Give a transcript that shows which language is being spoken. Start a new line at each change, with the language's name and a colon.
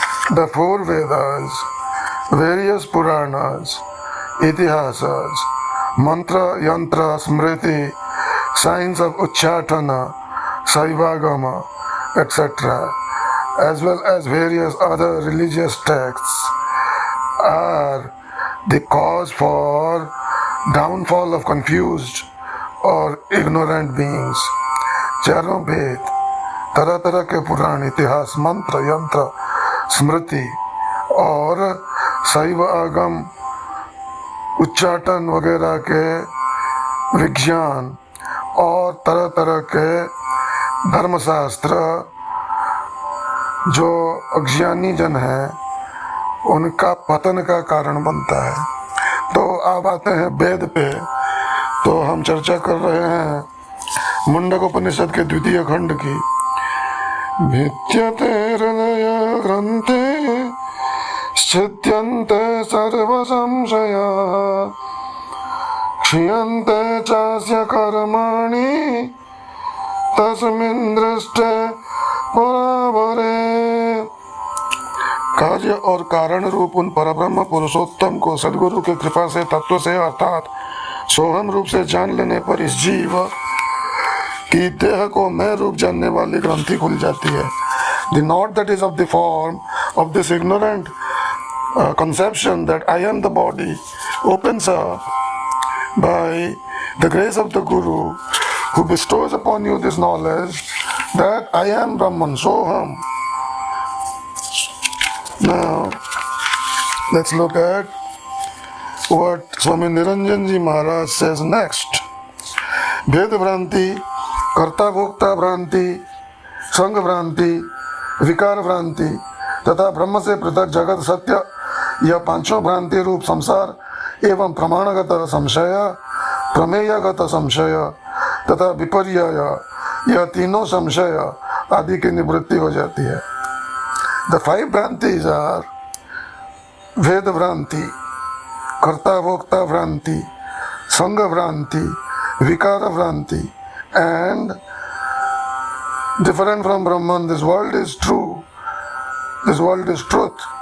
English: The four Vedas, various Puranas, Itihasas, Mantra, Yantra, Smriti, signs of Uchchatana, Saivagama, etc., as well as various other religious texts are the cause for downfall of confused
Hindi: और
English: ignorant beings.
Hindi: चारों भेद, तरह तरह के पुराण, इतिहास, मंत्र, यंत्र, स्मृति और शैव आगम, उच्चाटन वगैरह के विज्ञान और तरह तरह के धर्मशास्त्र जो अज्ञानी जन हैं उनका पतन का कारण बनता है. तो अब आते हैं वेद पे. तो हम चर्चा कर रहे हैं मुंडकोपनिषद के द्वितीय खंड की.
Sanskrit: भिद्यते हृदय ग्रंथे छिद्यन्ते सर्व संशयाः क्षीयन्ते चास्य कर्माणि तस्मिन् दृष्टे परावरे.
Hindi: कार्य और कारण रूप उन परब्रह्म पुरुषोत्तम को सदगुरु की कृपा से तत्व से अर्थात सोहम रूप से जान लेने पर इस जीव की देह को मैं रूप जानने वाली ग्रंथि खुल जाती है.
English: The knot that is of the form of this ignorant conception that I am the body opens up by the grace of the Guru who bestows upon you this knowledge that I am Brahman, Soham. Now, let's look at what Swami Niranjan Ji Maharaj says next.
Hindi: भेद भ्रांति, कर्ता भोक्ता भ्रांति, संग भ्रांति, विकार भ्रांति तथा ब्रह्म से पृथक जगत सत्य, यह पांचों भ्रांति रूप संसार एवं प्रमाणगत संशय, प्रमेयगत संशय तथा विपर्यय, यह तीनों संशय आदि की निवृत्ति हो जाती है.
English: The five भ्रांतिज are
Hindi: भेद भ्रांति, कर्ता भोक्ता भ्रांति, संग भ्रांति,
English: vikara vranti, and different from Brahman, this world is true, this world is truth.